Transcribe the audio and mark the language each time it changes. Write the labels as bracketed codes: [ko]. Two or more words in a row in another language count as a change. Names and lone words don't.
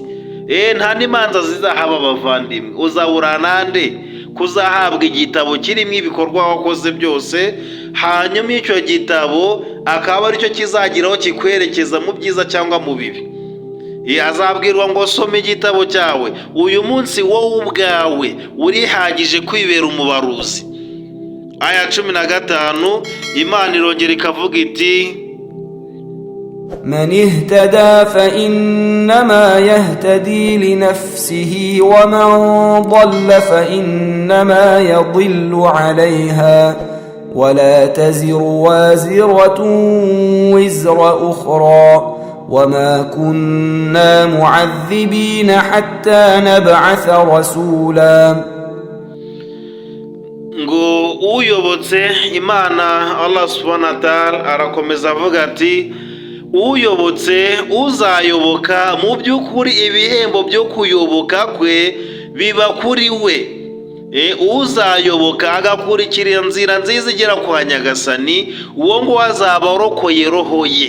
[rw] Nta n'imanza zizahaba abavandimwe. Uzabura nande kuzahabwa igitabo kirimo ibikorwa wakoze byose, hanyuma icyo gitabo akaba aricyo kizagiraho kikwerekeza mu byiza cyangwa mu bibi. azabwirwa ngo soma igitabo cyawe. Uyu munsi wowe ubwawe urihagije kwibera umubaruzi. Aya 15 Imana irongera ikavuga iti [ar] من اهتدى فإنما يهتدي لنفسه ومن ضل فإنما يضل عليها ولا تزر وازرة وزر أخرى وما كنا معذبين حتى نبعث رسولا. [rw] ngo uyobotse Imana [ar] الله سبحانه وتعالى [rw] arakomeza avuga ati uyobotse uzayoboka mu by'ukuri ibihembo byo kuyoboka kwe biba kuri we. Uzayoboka agakurikira inzira nziza igera kwa Nyagasani, uwo ngo azaba arokoye roho ye.